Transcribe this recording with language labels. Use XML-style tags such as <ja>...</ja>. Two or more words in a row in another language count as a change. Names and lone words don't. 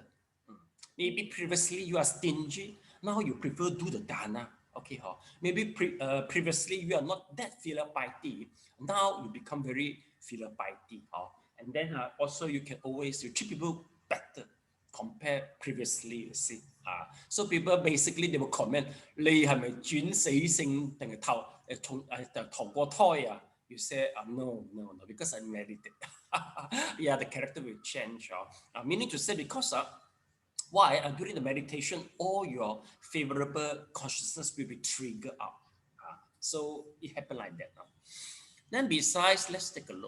<en>Maybe previously you are stingy. Now you prefer do the dana. Okay. Maybe previously you are not that filial piety. Now you become very filial piety. And then also you can always treat people better, compare previously, you see. So people basically, they will comment,</en> <yue>你係咪轉死性定係投過胎啊?</yue> <en>You say, no, because I meditate. Yeah, the character will change. Meaning to say, because why? During the meditation, all your favorable consciousness will be triggered up. So it happened like that. Then besides, let's take a look.</en>